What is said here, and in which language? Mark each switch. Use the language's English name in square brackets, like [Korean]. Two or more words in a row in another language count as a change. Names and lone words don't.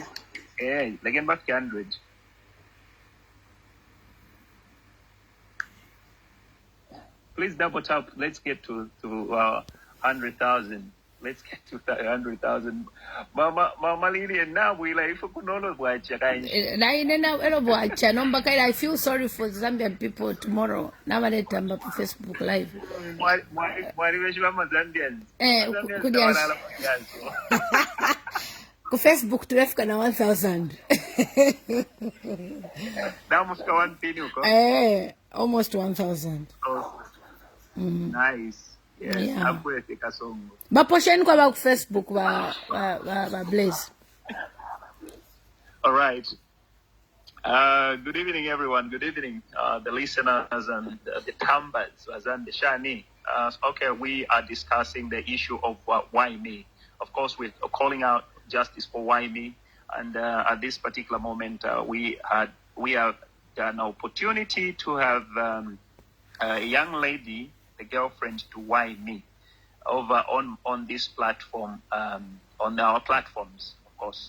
[English] Yeah, they get back 100. Please double tap. Let's get to 100,000. Let's get to 100,000. Mama Lilian, now we like if you know what I feel sorry for Zambian people tomorrow. Now I let them up Facebook Live. [Bemba] Ku Facebook turefika na 1,000. [English] Almost 1,000. Nice. Yes. Yeah. Kasongo. [Bemba] Baposheni kwa ba ku Facebook ba Blaze. [English] All right. Good evening, everyone. Good evening, the listeners and the Tambas, and the Shani. Okay, we are discussing the issue of why me. Of course, we're calling out justice for why me. And at this particular moment, we have an opportunity to have a young lady, the girlfriend to why me, over on this platform, on our platforms, of course.